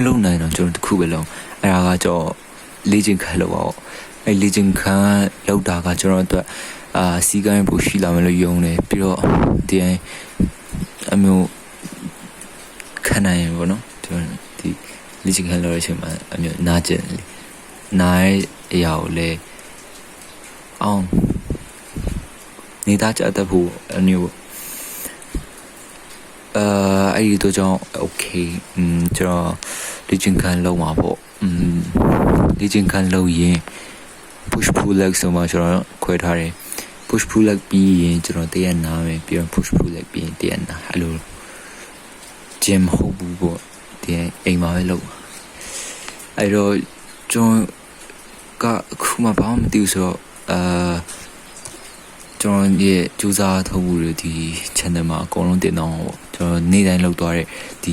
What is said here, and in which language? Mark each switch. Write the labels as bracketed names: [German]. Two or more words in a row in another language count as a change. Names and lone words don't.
[Burmese] လုပ်နိုင်တော့ကျွန်တော်တခုပဲလုပ်အဲ့ဒါကကျွန်တော်လေ့ကျင့်ခန်းလုပ်ပါပေါ့အဲ့လေ့ကျင့်ခန်းလုပ်တာကကျွန်တော်အတွက်စီကိုင်းပို့ရှိလာမယ်လို့ယုံတယ်ပြီးတော့ဒီအမျိုးခံနိုင်ရပေါ့နော်ဒီလေ့ကျင့်ခန်းလုပ်တဲ့အချိန်မှာအမျိုးနားကျင်နားရဲ့အရာကိုလည်းအောင်နေသားကြတတ်ဖို့အမျိုး အဲ့ဒီတော့ကြောင့် okay ကျွန်တော်လေ့ကျင့်ခန်းလုပ်မှာပေါ့လေ့ကျင့်ခန်းလုပ်ရင် [English] push pull leg [Burmese] ဆိုမှကျွန်တော်ခွဲထားတယ် [English] push pull leg [Burmese] ပြီးရင်ကျွန်တော်တရက်နားမယ်ပြီးတော့ [English] push pull leg [Burmese] ပြီးရင်တရက်နားအဲ့လို gym ဟုတ်ဘူးပေါ့ဒီအိမ်မှာပဲလုပ်အဲ့တော့ကျွန်တော်ကအခုမှဘာမှမသိဘူးဆိုတော့ ကျွန်တော်ရဲ့ကြိုးစားထုတ်မှုတွေဒီ channel မှာအကုန်လုံးတင်တော့ပေါ့ကျွန်တော်နေ့တိုင်းလုပ်သွားတဲ့ဒီ